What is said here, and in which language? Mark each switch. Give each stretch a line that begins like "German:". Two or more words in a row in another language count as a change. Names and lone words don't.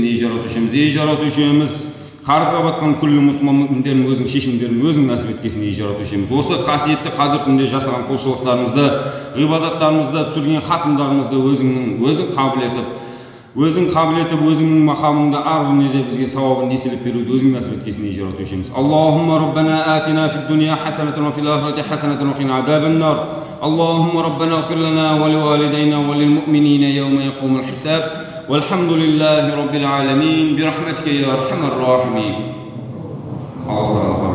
Kazakh: Ей жаратушымыз, қарызға батқан күллі мұсылмандардың өзің шешімдерін өзің нәсіп еткейсін. Ей жаратушымыз, осы қасиетті қадір түнінде жасаған құлшылықтарымызды, ғибадаттарымызды, түсірген хатымдарымызды өзің қабыл етіп, өзіңнің мақамыңда арғын де бізге сауабын еселеп беруді өзің нәсіп еткейсін. Ей жаратушымыз.
Arabic: اللهم ربنا آتنا في الدنيا حسنة وفي الآخرة حسنة وقنا عذاب النار. اللهم ربنا اغفر لنا ولوالدينا وللمؤمنين يوم يقوم الحساب. والحمد لله رب العالمين برحمتك يا أرحم الراحمين.